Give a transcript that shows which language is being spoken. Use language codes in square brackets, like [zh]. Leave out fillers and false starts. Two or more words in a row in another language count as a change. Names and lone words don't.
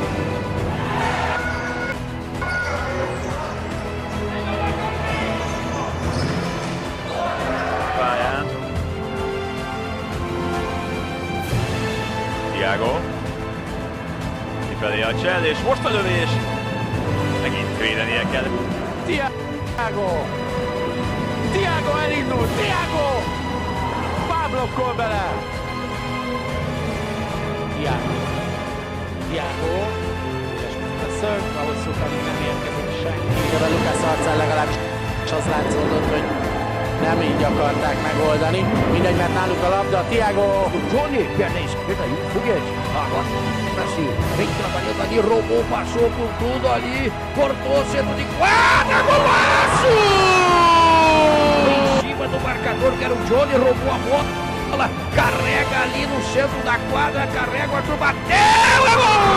[hu] Pályán. Tiago. Kifelé a csel, és most a lövés. Megint védenie kell. Tiago! Tiago elindul! Tiago! Páblokkol bele! Tiago. Tiago. szög, a hosszú kamin nem érkezik senki. Oda Lucas arcán legalábbis az látszódott, hogy nem így akarták megoldani. Mindegy, mert náluk a labda, Thiago! [pt] Johnny, perna esquerda aí, foguete. Agora, assim, vem trabalhando ali, roubou, passou por tudo ali, cortou, centro de quadra, golaço! Em cima do marcador, que era o Johnny, roubou a bola, carrega ali no centro da quadra, carrega o Arthur, bateu, é gol!